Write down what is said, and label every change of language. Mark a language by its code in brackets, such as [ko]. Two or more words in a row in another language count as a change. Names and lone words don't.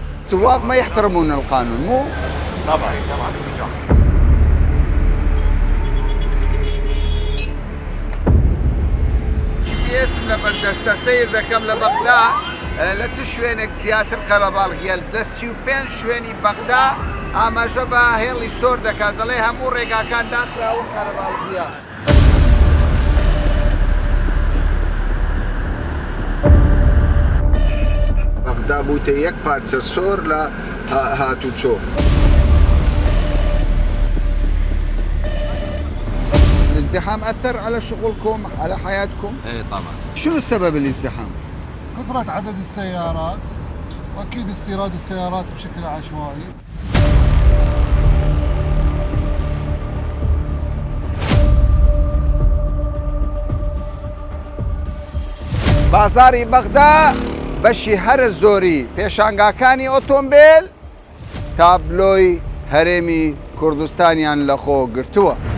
[ar] السواق ما يحترمون القانون مو؟ طبعا. [ckb] GPS لبردستا سير دەکەم لە بەغدا لە چ شوێنێک زیاتر قەرەباڵغیە لە 35 شوێنی بەغدا ئاماژە بە هێڵی سۆر دەکات دەڵێ هەموو ڕێگاکان داخراون قەرەباڵغیە. بەغدا بووتە یەک پارچە سۆر لە هاتوچۆ. [ar] الازدحام أثر على شغلكم على حياتكم؟ ايه طبعا. شنو السبب الازدحام؟ كثرة عدد السيارات وأكيد استيراد السيارات بشكل عشوائي. [ckb] بازاری بەغدا بەشی هەرە زۆری پێشانگاکانی ئۆتۆمبیل تابلۆی هەرێمی کوردستانیان لە خۆ گرتووە.